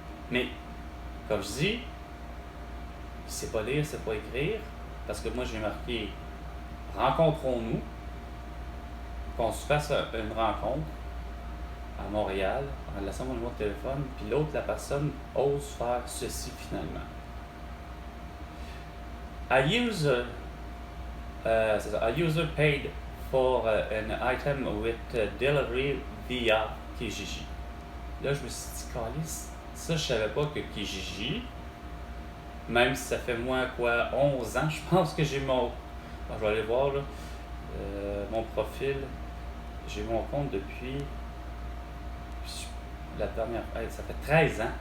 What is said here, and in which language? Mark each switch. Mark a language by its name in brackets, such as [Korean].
[French] Mais, comme je dis, il ne sait pas lire, il ne sait pas écrire, parce que moi, j'ai marqué « Rencontrons-nous », qu'on se fasse une rencontre à Montréal, en laissant mon numéro de téléphone, puis l'autre, la personne, ose faire ceci finalement. [English] A user paid for an item with delivery via Kijiji. [French] Là, je me suis dit, Calice, ça, je savais pas que Kijiji, même si ça fait moins 11 ans, je pense que j'ai mon... je vais aller voir, là, mon profil. J'ai mon compte depuis la dernière... ça fait 13 ans.